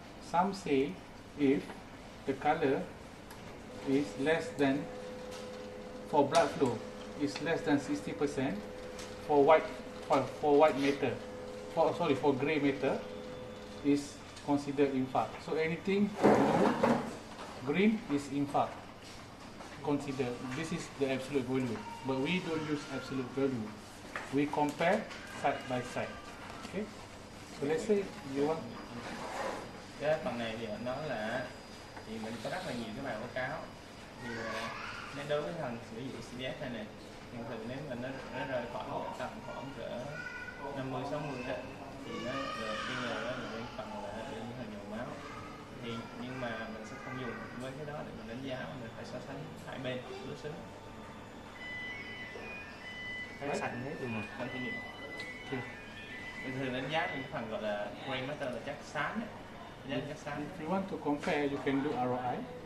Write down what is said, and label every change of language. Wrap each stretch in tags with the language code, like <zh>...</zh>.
<en>Some say if the color is less than, for blood flow, is less than 60%, for white matter, for gray matter, is considered infarct. So anything blue, green is infarct. Consider this is the absolute value, but we don't use absolute value. We compare side by side. Okay. So let's say you want.</en> <vi>Cái phần này thì nó là thì mình có rất là nhiều cái bài báo cáo thì nếu đối với thằng sử dụng CPS này thường thường nếu mà nó rơi khoảng tầm khoảng cỡ 50-60 đó thì nó bây giờ đó là cái phần là để hình nhồi máu thì nhưng mà mình sẽ không dùng với cái đó để mình đánh giá, mình phải so sánh hai bên đối xứng. Cái sạch hết rồi mà.</vi> <en>Continue.</en> <vi>Mình thường đánh giá những cái phần gọi là gray matter là chất xám ấy. Chắc xám.</vi> <en>If you want to compare, you can do ROI.</en>